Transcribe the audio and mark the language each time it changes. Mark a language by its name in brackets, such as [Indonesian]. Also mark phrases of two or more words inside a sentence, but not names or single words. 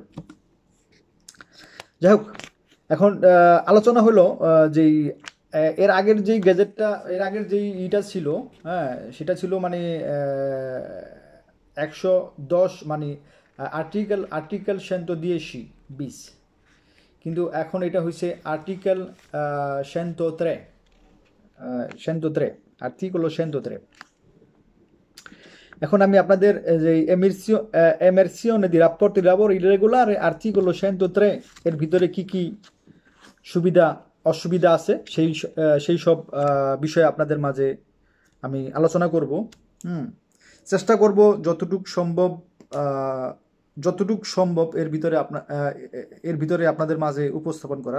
[Bangla] যাই হোক, এখন আলোচনা হলো যেই এর আগের যেই ইটা ছিল, হ্যাঁ, সেটা ছিল মানে 110, মানে আর্টিকেল 110 কিন্তু এখন এটা হয়েছে আর্টিকেল 103, আর্টিকেল 103। এখন আমি আপনাদের যে [Italian] emersione di rapporti di lavoro irregolare [Bangla] আর্টিকেল 103 এর ভিতরে কি কি সুবিধা অসুবিধা আছে সেই সব বিষয়ে আপনাদের মাঝে আমি আলোচনা করব। চেষ্টা করব যতটুক সম্ভব এর ভিতরে আপনাদের মাঝে উপস্থাপন করার।